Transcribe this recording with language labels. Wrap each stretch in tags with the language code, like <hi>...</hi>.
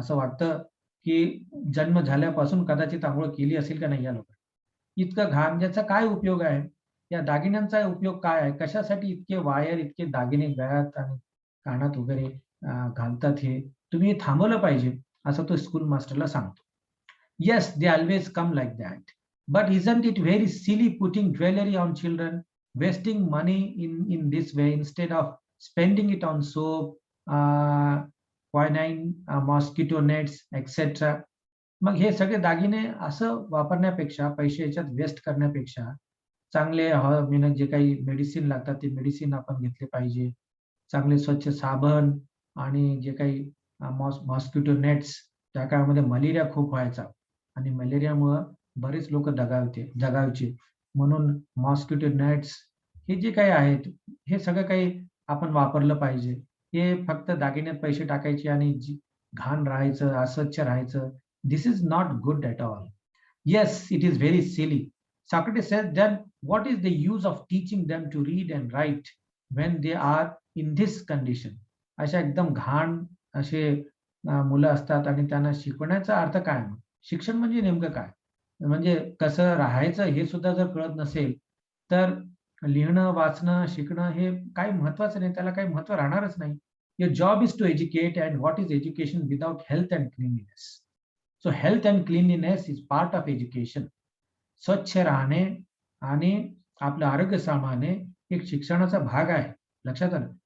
<mr>असं वाटतं की जन्म झाल्यापासून कदाचित अंघोळ केली असेल का नाही या लोकांनी. इतकं घाण, ज्याचा काय उपयोग आहे? या दागिन्यांचा उपयोग काय आहे? कशासाठी इतके वायर, इतके दागिने गळ्यात आणि कानात वगैरे घालतात हे? तुम्ही हे थांबवलं पाहिजे, असं तो स्कूल मास्टरला सांगतो.</mr> <en>Yes, they always come like that. But isn't it very silly putting jewelry on children, wasting money in this way instead of spending it on soap, quinine, mosquito nets, etc.</en> <mr>मग हे सगळे दागिने असं वापरण्यापेक्षा, पैसे याच्यात waste करण्यापेक्षा, चांगले म्हणजे जे काही मेडिसिन लागतात ते मेडिसिन आपण घेतले पाहिजे. चांगले स्वच्छ साबण आणि जे काही मॉस्किटो नेट्स, त्या काळामध्ये मलेरिया खूप व्हायचा आणि मलेरियामुळं बरेच लोक जगायचे. म्हणून मॉस्किटो नेट्स हे जे काही आहेत, हे सगळं काही आपण वापरलं पाहिजे. हे फक्त दागिन्यात पैसे टाकायचे आणि घाण राहायचं, अस्वच्छ राहायचं.</mr> <en>This is not good at all. Yes, it is very silly. Socrates says, then what is the use of teaching them to read and write when they are in this condition?</en> <mr>अशा एकदम घाण असे मुलं असतात आणि त्यांना शिकवण्याचा अर्थ काय मग? शिक्षण म्हणजे नेमकं काय? म्हणजे कसं राहायचं हे सुद्धा जर कळत नसेल, तर लिहिणं, वाचणं, शिकणं हे काही महत्वाचं नाही. त्याला काही महत्व राहणारच नाही.</mr> <en>Your job is to educate, and what is education without health and cleanliness? So health and cleanliness is part of education.</en> <mr>स्वच्छ राहणे आणि आपलं आरोग्य सांभाळणे एक शिक्षणाचा भाग आहे. लक्षात आलं?</mr>